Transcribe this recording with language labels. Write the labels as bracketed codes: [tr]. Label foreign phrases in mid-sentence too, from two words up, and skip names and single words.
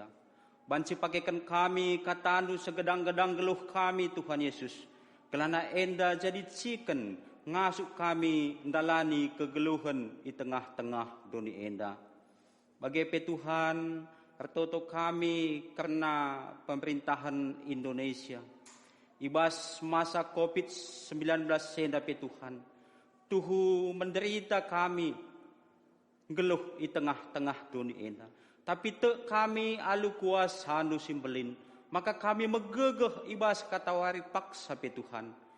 [btx] Banci pakaikan kami katandu segedang-gedang geluh kami Tuhan Yesus. Kelana enda jadi ciken ngasuk kami ndalani kegeluhan di tengah-tengah dunia enda. Bagi Tuhan artoto kami karena pemerintahan Indonesia. Ibas masa COVID-19 enda Tuhan. Tuhu menderita kami geluh di tengah-tengah dunia ini. Tapi te kami alu kuasa nu simbelin. Maka kami megegeh ibas katawari paksa pe Tuhan.